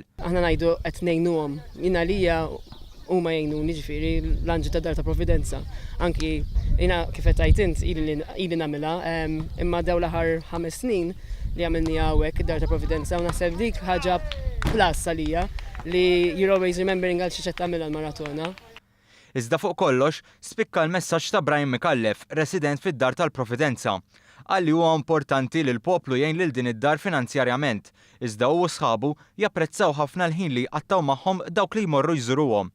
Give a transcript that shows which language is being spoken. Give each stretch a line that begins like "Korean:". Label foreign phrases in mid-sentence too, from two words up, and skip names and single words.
Maltese: Aħna ngħidu qed ngħinuhom, jiena lija huma jgħinuni ġifieri l-anġi tad-dar ta' Providenza. Anki jiena kif qed għidt int ili nagħmilha, imma dawn l-aħħar 5 snin li għamilniha hawnhekk id-dar ta' Providenza u naħseb dik ħaġa plus għalija li
English: you're always remembering
Maltese: għal xi qed tagħmilha l-maratona. Iżda fuq kollox spikka l-messaġġ ta' Brian Mikallef, resident fid-dar tal-Providenza. Għalli huwa importanti li l-poplu jgħin lil din id-dar finanzjarjament, iżda u sħabu japprezzaw ħafna l-ħin li jqattaw magħhom dawk li jmorru jżuruhom.